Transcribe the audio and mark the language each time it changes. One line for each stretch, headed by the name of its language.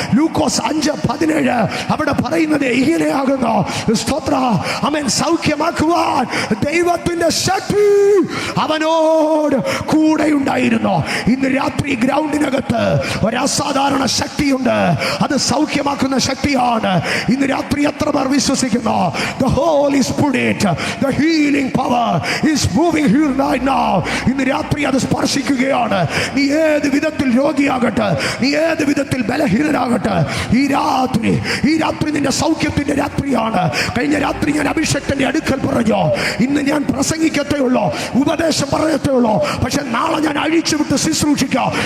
Malayalam: ലൂക്കോസ് 5:17 അവിടെ പറയുന്നത് ഇങ്ങനെയാകുന്നു, സ്തോത്ര, അവൻ സൗഖ്യമാക്കുവാൻ ദൈവത്തിന്റെ ശക്തി അവനോട് കൂടെ ഉണ്ടായിരുന്നു. ഇന്ന് രാത്രി ഗ്രൗണ്ടിനകത്ത് ഒരു അസാധാരണ ശക്തിയുണ്ട്, അത് സൗഖ്യമാക്കുന്ന ശക്തിയാണ്. ഇന്ന് രാത്രി എത്ര പേർ വിശ്വസിക്കുന്നു?
English: The Holy Spirit, the healing power is moving here right now.
Malayalam: ഇന്ന് രാത്രി അത് സ്പർശിക്കുകയാണ്. നീ ഏത് വിധത്തിൽ രോഗിയാകട്ടെ, നീ ഏത് വിധത്തിൽ ബലഹീനനാകട്ടെ, ഈ രാത്രി നിന്റെ സൗഖ്യത്തിന്റെ രാത്രിയാണ്. കഴിഞ്ഞ രാത്രി ഞാൻ അഭിഷേകത്തിന്റെ അടുക്കൽ പറഞ്ഞു, ഇന്ന് ഞാൻ പ്രസംഗിക്കത്തേ ഉള്ളൂ, ഉപദേശം പറയത്തേ ഉള്ളൂ, പക്ഷെ നാളെ ഞാൻ അഴിച്ചുവിട്ട് ശുശ്രൂഷിക്കാം.